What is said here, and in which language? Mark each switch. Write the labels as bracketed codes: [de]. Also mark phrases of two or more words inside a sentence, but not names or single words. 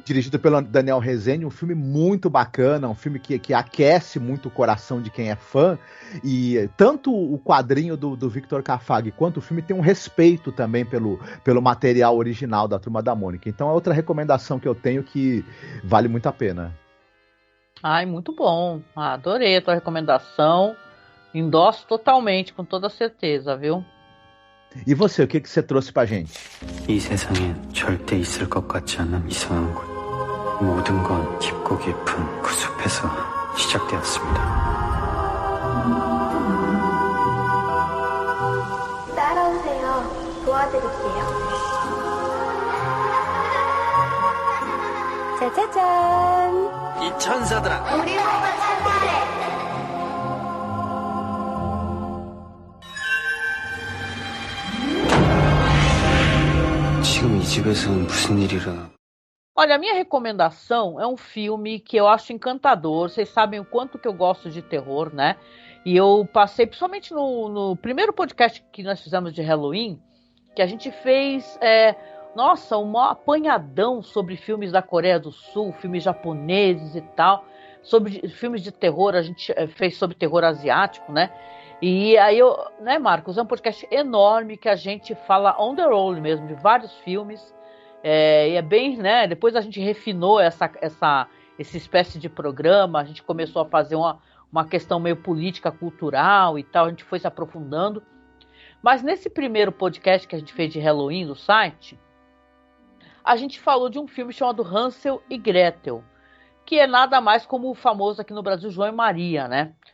[pt] Dirigido pelo Daniel Rezende, um filme muito bacana, um filme que aquece muito o coração de quem é fã, e tanto o quadrinho do Victor Cafag quanto o filme tem um respeito também pelo material original da Turma da Mônica. Então é outra recomendação que eu tenho que vale muito a pena. Ai, muito bom. Adorei a tua recomendação. Endosso totalmente, com toda certeza, viu? E você, o que você trouxe pra gente? [ko] 이 세상에 절대 있을 것 같지 않은 이상한 곳. 모든 건 깊고 깊은 그 숲에서 시작되었습니다. 따라오세요. 도와드릴게요. 짜자잔. 이 천사들아. 우리 보고 찾으래. 지금 이 집에서는 무슨 일이라. [pt] Olha, a minha recomendação é um filme que eu acho encantador. Vocês sabem o quanto que eu gosto de terror, né? E eu passei, principalmente no primeiro podcast que nós fizemos de Halloween, que a gente fez, um apanhadão sobre filmes da Coreia do Sul, filmes japoneses e tal. Sobre filmes de terror, a gente fez sobre terror asiático, né? E aí, Marcos, é um podcast enorme que a gente fala [en] on the road [pt] mesmo, de vários filmes. E é bem, né? Depois a gente refinou essa espécie de programa, a gente começou a fazer uma questão meio política, cultural e tal, a gente foi se aprofundando. Mas nesse primeiro podcast que a gente fez de Halloween no site, a gente falou de um filme chamado Hansel e Gretel, que é nada mais como o famoso aqui no Brasil João e Maria, né?